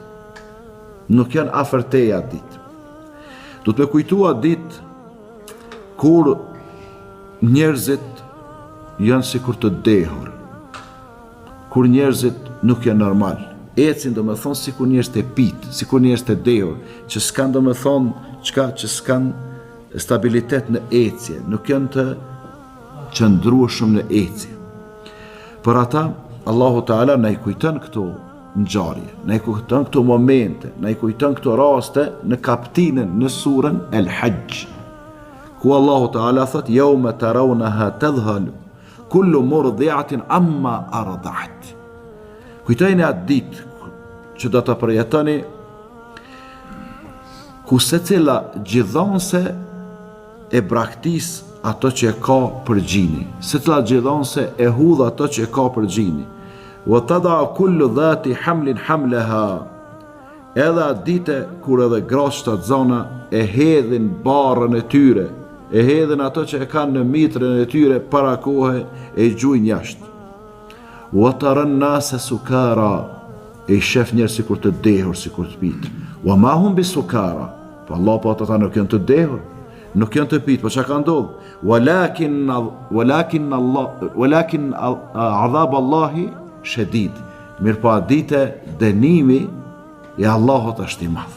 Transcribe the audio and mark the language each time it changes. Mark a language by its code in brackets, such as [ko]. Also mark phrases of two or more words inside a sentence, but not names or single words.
[sq] Nuk janë afër teje atë ditë. Do të me kujtu atë ditë kur njerëzit janë si kur të dehur, kur njerëzit nuk janë normal, ecin do me thonë si kur njerëz të pitë, si kur njerëz të dehur, që s'kan do me thonë që s'kan stabilitet në ecje, nuk janë të qëndrueshëm në ecje. Për ata, Allahu Teala na i kujton këto ngjarje, na i kujton këto momente, na i kujton këto raste në kaptinën në surën El-Hajj, ku Allahu Teala thot: [ar] "يوم ترونها تذهل كل مرضعة عما أرضعت." [sq] Kujtojeni atë ditë që do të përjetoni ku secila gjithonse e braktis ato që e ka për gjini, secila gjithonse e hudh ato që e ka për gjini. [ar] وتضع كل ذات حمل حملها. [sq] Edhe atë ditë kur edhe gratë shtatzana e hedhin barrën e tyre, e hedhin ato që e kanë në mitrën e tyre para kohë e gjujnë jashtë. [ar] وترى الناس سكارى, [sq] e shef njerëz sikur të dehur, sikur të pitë. [ar] وما هم بسكارى, [sq] po Allah po ata nuk janë të dehur, nuk janë të pitë, po çka ka ndodhur? [ar] ولكن عذاب الله شديد. [sq] Mirë po atë ditë dënimi i Allahut është i madh.